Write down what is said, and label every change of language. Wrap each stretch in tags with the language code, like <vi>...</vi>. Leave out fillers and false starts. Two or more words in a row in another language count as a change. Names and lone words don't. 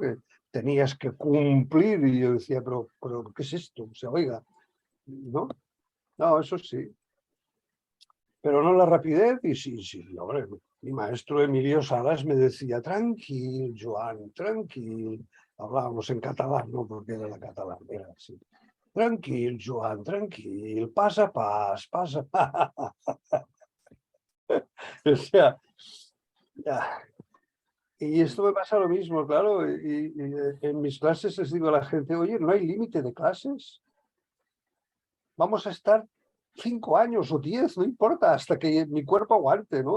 <es>Que tenías que cumplir y yo decía, pero ¿qué es esto? O sea, oiga, ¿no? No, eso sí. Pero no la rapidez y sí, hombre, mi maestro Emilio Salas me decía,</es> <ca>tranquil, Joan, tranquil.</ca> <es>Hablábamos en catalán, no porque era la catalán, era así.</es> <ca>Tranquil, Joan, tranquil, pas a pas, pas a pas.</ca> <es>O sea, ya. Y esto me pasa lo mismo, claro. Y en mis clases les digo a la gente, oye, ¿no hay límite de clases? Vamos a estar 5 años o 10, no importa, hasta que mi cuerpo aguante, ¿no?</es>